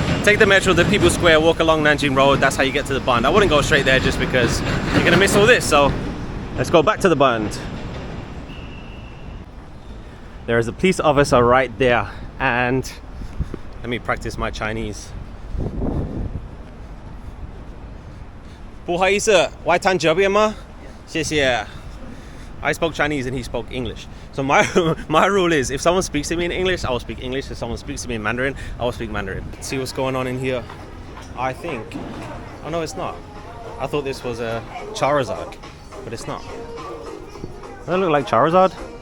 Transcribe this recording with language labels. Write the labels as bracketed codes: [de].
[en] Take the metro to People's Square, walk along Nanjing Road. That's how you get to the Bund. I wouldn't go straight there just because you're gonna miss all this. So let's go back to the Bund. There is a police officer right there, and let me practice my Chinese. [zh] 不好意思，外滩这边吗？谢谢。 [en] I spoke Chinese and he spoke English. So my my rule is, if someone speaks to me in English, I will speak English. If someone speaks to me in Mandarin, I will speak Mandarin. Let's see what's going on in here. I think... Oh no, it's not. I thought this was a Charizard, but it's not. Does that look like Charizard?